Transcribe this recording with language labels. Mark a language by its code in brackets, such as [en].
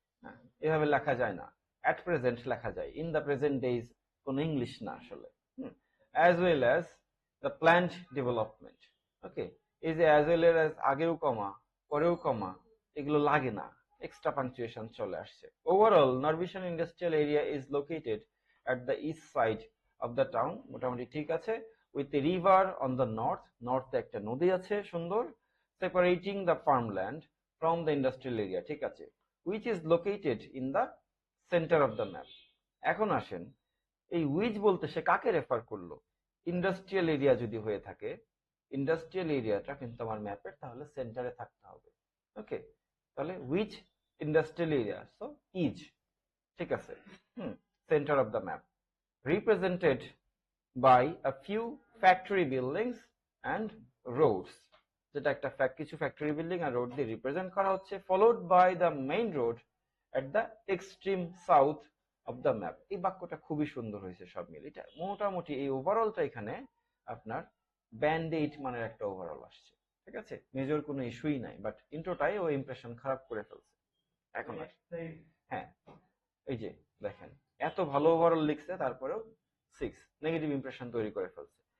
[bn] হ্যাঁ, এভাবে লেখা যায় না, অ্যাট প্রেজেন্ট লেখা যায়, ইন দ্য প্রেজেন্ট ডেজ কোনো ইংলিশ না আসলে। As well as the plant development. ওকে, এই যে অ্যাজ ওয়েল অ্যাজ আগেও কমা পরেও কমা এগুলো লাগে না, এক্সট্রা পাংচুয়েশন চলে আসছে। [en] overall নরভিশন industrial area is located at the east side of the town, [bn] মোটামুটি ঠিক আছে, [en] with a river on the north, [bn] নর্থে একটা নদী আছে সুন্দর, [en] separating the farmland from the industrial area, [bn] ঠিক আছে, [en] which is located in the center of the map। [bn] এখন আসেন, এই which বলতে সে কাকে রেফার করলো? ইন্ডাস্ট্রিয়াল এরিয়া যদি হয়ে থাকে, ইন্ডাস্ট্রিয়াল এরিয়াটা কিন্তু আমার ম্যাপের তাহলে সেন্টারে থাকতে হবে। ওকে, তাহলে which industrial area, so is, ঠিক আছে। [en] Center of the map represented by a few factory buildings and roads, [bn] যেটা একটা কিছু ফ্যাক্টরি বিল্ডিং আর রোড দিয়ে রিপ্রেজেন্ট করা হচ্ছে, [en] followed by the main road at the extreme south of the map। [bn] এই বাক্যটা খুবই সুন্দর হয়েছে সব মিলে, এটা মোটামুটি এই ওভারঅলটা এখানে আপনার ব্যান্ড 8 মানের একটা ওভারঅল আসছে, ঠিক আছে, মেজর কোনো ইস্যুই নাই, বাট ইন্ট্রোটাই ও ইমপ্রেশন খারাপ করে ফেলছে। এখন হ্যাঁ, এই যে দেখেন, এত ভালো ওভারঅল লিখছে তারপরেও 6 নেগেটিভ ইমপ্রেশন তৈরি করে ফেলছে।